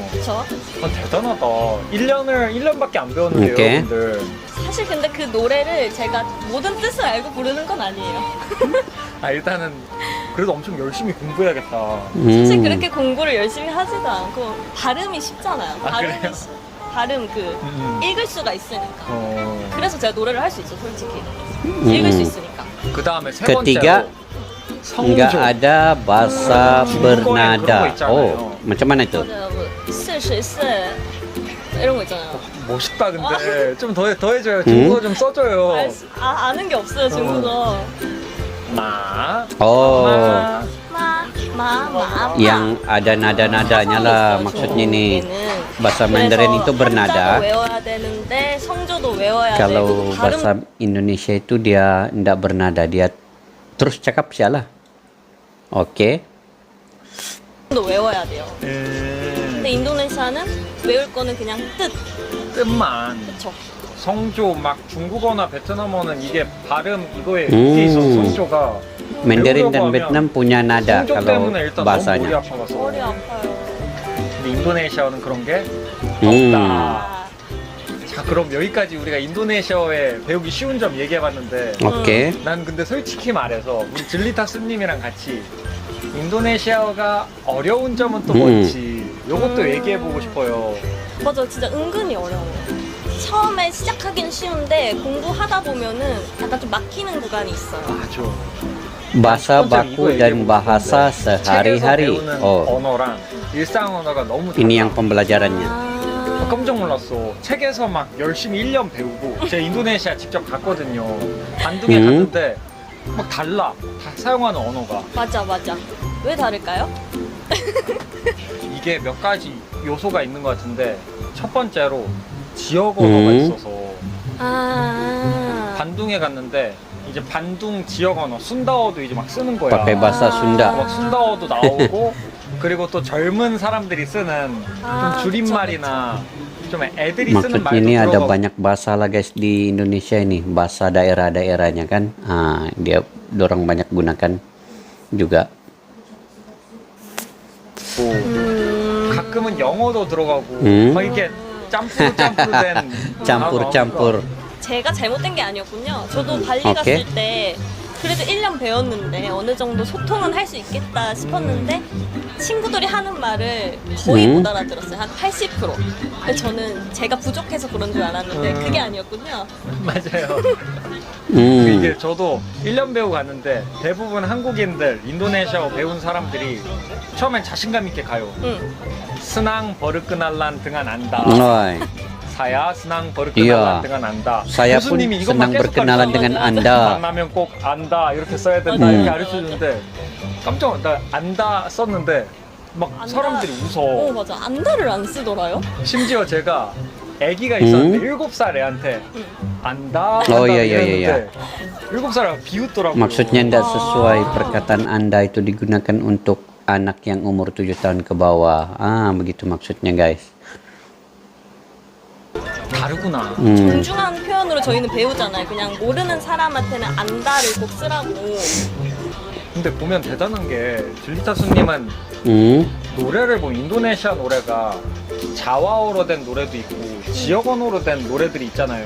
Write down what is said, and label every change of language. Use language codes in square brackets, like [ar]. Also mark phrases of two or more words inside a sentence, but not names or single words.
[ko] 그쵸? 아, 대단하다. 1년밖에 안 배웠는데요, 오케이. 여러분들. 사실 근데 그 노래를 제가 모든 뜻을 알고 부르는 건 아니에요. 아, 일단은 그래도 엄청 열심히 공부해야겠다. 사실 그렇게 공부를 열심히 하지도 않고 발음이 쉽잖아요. 아, 그래요? 발음 그 음. 읽을 수가 있으니까. 어. 그래서 제가 노래를 할 수 있어, 솔직히. 읽을 수 있으니까. 그 다음에 세 [id] Ketiga, [ko] 번째로 [id] Enggak [ko] 성조. [id] ada bahasa [ko] 중국어에 그런 거 [id] bernada. [ko] 있잖아요. [id] Oh, macam mana itu? [ko] 맞아요. 뭐, 스시 이런 거 있잖아요. 멋있다 근데 좀 더 해줘요. 중국어 좀 써줘요. 아는 게 없어요, 중국어. [zh] 마. Oh, 마. [id] yang ada nada-nadanya lah maksudnya nih. Bahasa Mandarin itu bernada. [ko] 외워야 되는데 성조도 외워야 [id] Kalau [ko] 되고 [id] bahasa Indonesia itu dia tidak bernada, dia terus cakap sialah. Oke. [ko] 발음도 외워야 돼요. 근데 인도네시아는 외울 거는 그냥 뜻만. 그쵸? 성조 막 중국어나 베트남어는 이게 발음 이거에 이게 있어서 성조가 [id] Mandarin dan [ko] 배우려고 [id] Vietnam [ko] 하면 [id] punya nada [ko] 성조 [id] kalau [ko] 때문에 일단 너무 머리 [id] bahasanya. [ko] 아파가서. 머리 아파요. 근데 인도네시아는 그런 게 Hmm. 없다. 자, 그럼 여기까지 우리가 인도네시아어에 배우기 쉬운 점 얘기해봤는데 [id] Oke. [ko] 난 근데 솔직히 말해서 우리 질리타 스님이랑 같이 인도네시아어가 어려운 점은 또 뭔지 요것도 얘기해보고 싶어요. 맞아, 진짜 은근히 어려워요. 처음에 시작하긴 쉬운데 공부하다 보면은 약간 좀 막히는 구간이 있어요. 맞아. [id] Bahasa [ko] 첫 번째로 [id] baku [ko] 이거 [id] dan [ko] 얘기해보고 [id] bahasa [ko] 싶은데 책에서 [id] sehari-hari. [ko] 배우는 [id] Oh, [ko] 언어랑 일상 언어가 너무 달라. [id] ini yang pembelajarannya. [ko] 깜짝 놀랐어. 책에서 막 열심히 1년 배우고 제가 인도네시아 직접 갔거든요. 반둥에 갔는데 막 달라. 다 사용하는 언어가. 맞아. 왜 다를까요? 이게 몇 가지 요소가 있는 것 같은데 첫 번째로 지역 언어가 있어서 반둥에 갔는데 이제 반둥 지역 언어 순다어도 이제 막 쓰는 거야. [id] Pakai bahasa Sunda. [ko] 막 순다어도 나오고 그리고 또 젊은 사람들이 쓰는 아, 좀 줄임말이나 좀 애들이 쓰는 [id] Maksudnya [ko] 말도 [id] ini ada [ko] 들어가고 [id] banyak bahasa lah guys di Indonesia ini, bahasa daerah-daerahnya kan. Dia dorong banyak gunakan juga. [ko] 가끔은 영어도 들어가고 막 이렇게 짬뿌르짬뿌르된 [id] Campur-campur. [ko] 제가 잘못된 게 아니었군요. 저도 발리 오케이. 갔을 때 그래도 1년 배웠는데 어느 정도 소통은 할 수 있겠다 싶었는데 친구들이 하는 말을 거의 못 알아들었어요. 한 80%. 근데 저는 제가 부족해서 그런 줄 알았는데 그게 아니었군요. 맞아요. Hmm. 이게 저도 1년 배우고 갔는데 대부분 한국인들 인도네시아어 배운 사람들이 처음엔 자신감 있게 가요. 응. [id] senang berkenalan dengan Anda. Oi. saya senang berkenalan Iya. dengan Anda. Saya pun [ko] 교수님이 이것만 [id] senang [ko] 계속 [id] berkenalan [ko] 가르쳐줘요. [id] dengan Anda. [ko] 만나면 꼭 안다 이렇게 써야 된다 이렇게 가르쳐주는데 깜짝 나 안다 썼는데 막 안다. 사람들이 웃어. 맞아. 안다를 안 쓰더라요? 심지어 제가 아기가 있었는데 7살 애한테 안다 [id] Oh, iya, iya, [ko] 이랬는데 7살 비웃더라고요. [id] Maksudnya tidak sesuai perkataan Anda itu digunakan untuk anak yang umur 7 tahun ke bawah. Begitu maksudnya guys. [ko] 다르구나. 존중하는 표현으로 저희는 배우잖아요. 그냥 모르는 사람한테는 안다를 꼭 쓰라고. 근데 보면 대단한 게 줄리타스님은 노래를 보면 인도네시아 노래가 자와어로 된 노래도 있고 지역 언어로 된 노래들이 있잖아요.